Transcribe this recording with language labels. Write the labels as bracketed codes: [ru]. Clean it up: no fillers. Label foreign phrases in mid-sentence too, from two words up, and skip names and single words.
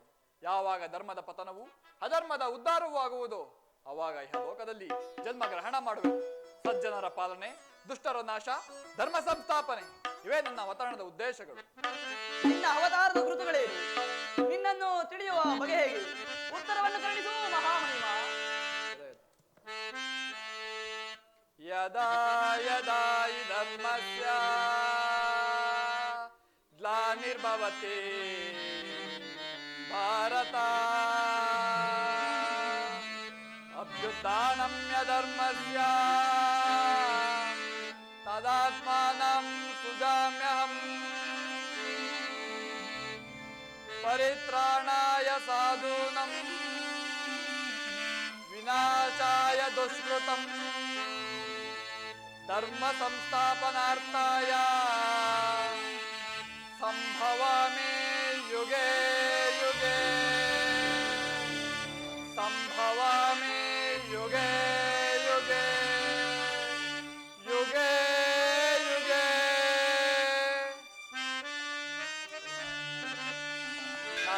[kn] ಯಾವಾಗ ಧರ್ಮದ ಪತನವು ಅಧರ್ಮದ ಉದ್ಧಾರವೂ ಆಗುವುದೋ ಆವಾಗ ಲೋಕದಲ್ಲಿ ಜನ್ಮಗ್ರಹಣ ಮಾಡುವೆನು. ಸಜ್ಜನರ ಪಾಲನೆ, ದುಷ್ಟರ ನಾಶ, ಧರ್ಮ ಸಂಸ್ಥಾಪನೆ ಇವೇ ನನ್ನ ಅವತರಣದ ಉದ್ದೇಶಗಳು. ನಿನ್ನ ಅವತಾರದ ಗುರುತುಗಳೇನು? ನಿನ್ನನ್ನು ತಿಳಿಯುವ ಬಗೆ ಹೇಗೆ? ಉತ್ತರವನ್ನು ಕರುಣಿಸು ಮಹಾಮಹಿಮ. [sa] ಯದಾ ಯದಾ ಹಿ ಧರ್ಮಸ್ಯ ಗ್ಲಾನಿರ್ಭವತಿ ಭಾರತ ಅಭ್ಯುತ್ಥಾನಮ್ಯ ಧರ್ಮಸ್ಯ ತದಾತ್ಮಾನಂ ಸುಜಾಮ್ಯಹಂ ಪರಿತ್ರಾಣಾಯ ಸಾಧೂನಂ ವಿನಾಶಾಯ ದುಷ್ಕೃತಂ ಧರ್ಮ ಸಂಸ್ಥಾಪನಾರ್ಥಾಯ ಸಂಭವಾಮಿ ಯುಗೆ ಯುಗೆ ಸಂಭವಾಮಿ ಯುಗೆ ಯುಗೆ ಯುಗೆ ಯುಗೆ.